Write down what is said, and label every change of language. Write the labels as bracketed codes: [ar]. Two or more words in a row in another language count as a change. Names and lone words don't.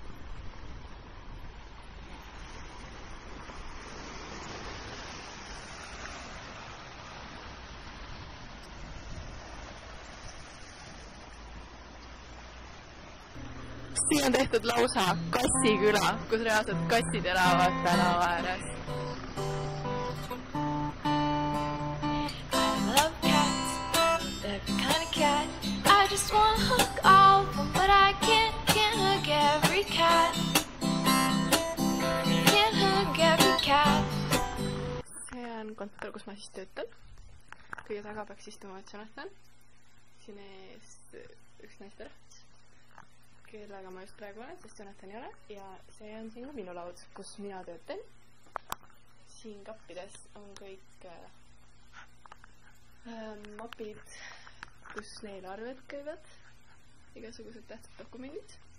[et] Siin on tehtud lausa kassiküla, kus reaalselt kassid elavad tänava ääres. [en] I just want to hook all of them, but I can't hug every cat. Can't hug every cat. [et] See on kontor, kus ma siis töötan. Kõige taga peaks istuma, et Jonathan. Siin ees üks naisterahvas, kellega ma just praegu olen, sest Jonathan ei ole. Ja see on siin minu laud, kus mina töötan. Siin kappides on kõik mapid, kus neil arved käivad, igasugused tähtsad dokumendid.